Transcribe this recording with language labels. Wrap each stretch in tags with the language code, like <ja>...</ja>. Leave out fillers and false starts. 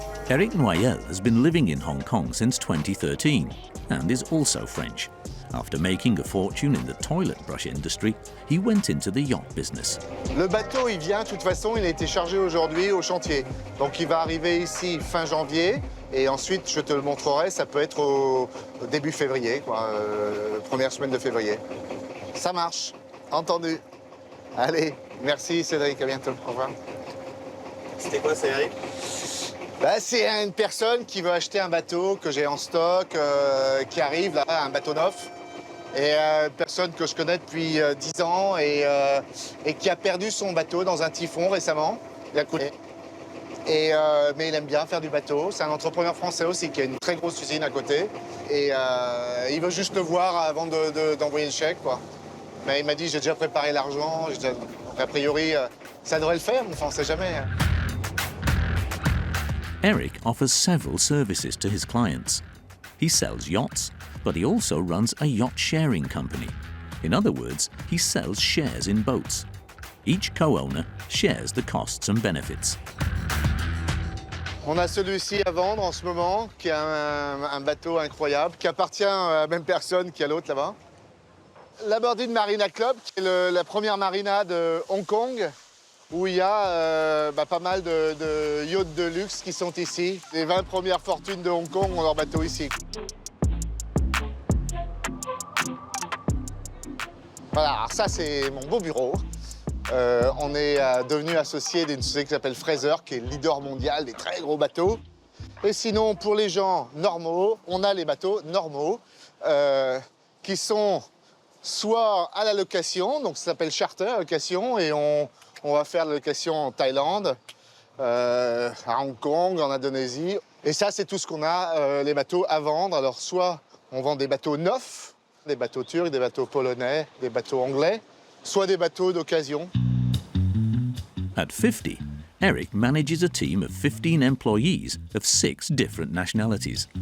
<en>Eric Noyel has been living in Hong Kong since 2013 and is also French. After making a fortune in the toilet brush industry, he went into the yacht business.</en> <fr>Le bateau, il vient, de toute façon, il a été chargé aujourd'hui au chantier. Donc il va arriver ici fin janvier et ensuite, je te le montrerai, ça peut être au début février, quoi, première semaine de février. Ça marche, entendu. Allez, merci Cédric, à bientôt, au revoir. C'était quoi, Cédric? C'est une personne qui veut acheter un bateau que j'ai en stock, qui arrive là, un bateau neuf. Et une personne que je connais depuis 10 ans et qui a perdu son bateau dans un typhon récemment. Il a coulé. Mais il aime bien faire du bateau. C'est un entrepreneur français aussi qui a une très grosse usine à côté. Et il veut juste le voir avant d'envoyer le chèque, quoi. Mais il m'a dit, j'ai déjà préparé l'argent. A priori, ça devrait le faire, mais enfin, on ne sait jamais.</fr> <en>Eric offers several services to his clients. He sells yachts, but he also runs a yacht sharing company. In other words, he sells shares in boats. Each co-owner shares the costs and benefits.</en> <fr>On a celui-ci à vendre en ce moment, qui est un bateau incroyable, qui appartient à la même personne qui a l'autre là-bas. L'Aberdeen Marina Club, qui est la première marina de Hong Kong, où il y a pas mal de yachts de luxe qui sont ici. Les 20 premières fortunes de Hong Kong ont leur bateau ici. Voilà, alors ça c'est mon beau bureau. On est devenu associé d'une société qui s'appelle Fraser, qui est leader mondial des très gros bateaux. Et sinon, pour les gens normaux, on a les bateaux normaux qui sont soit à la location, donc ça s'appelle charter, location, et on va faire la location en Thaïlande, à Hong Kong, en Indonésie. Et ça, c'est tout ce qu'on a, les bateaux à vendre. Alors, soit on vend des bateaux neufs, des bateaux turcs, des bateaux polonais, des bateaux anglais, soit des bateaux d'occasion.</fr> <en>At 50, Eric manages a team of 15 employees of 6 different nationalities.</en>